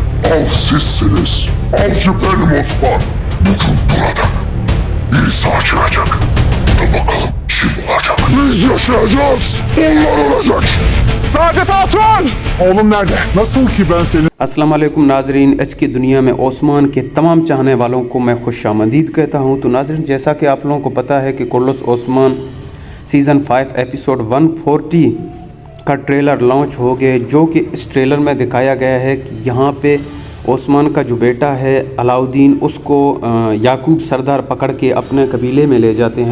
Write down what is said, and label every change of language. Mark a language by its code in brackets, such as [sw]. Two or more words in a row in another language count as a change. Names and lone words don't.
[tr] Sizsiniz. Avcı benim Osman. Bugün burada bir sağ çıkacak. Da bakalım kim olacak? Biz yaşayacağız. Onlar olacak. Saadet Hatun! Oğlum nerede? Nasıl ki ben seni... [ar] السلام عليكم [hi] नाजरीन, आज की दुनिया में ओस्मान के तमाम चाहने वालों को मैं खुशामदीद कहता हूँ। तो नाजरीन, जैसा कि आप लोगों को पता है कि कुर्लुस ओस्मान सीज़न 5 एपिसोड 140 का [en] trailer launch [hi] हो गया, जो कि इस ट्रेलर में दिखाया गया है कि यहाँ पे ओस्मान का जो बेटा है अलाउद्दीन, उसको याकूब सरदार पकड़ के अपने कबीले में ले जाते हैं।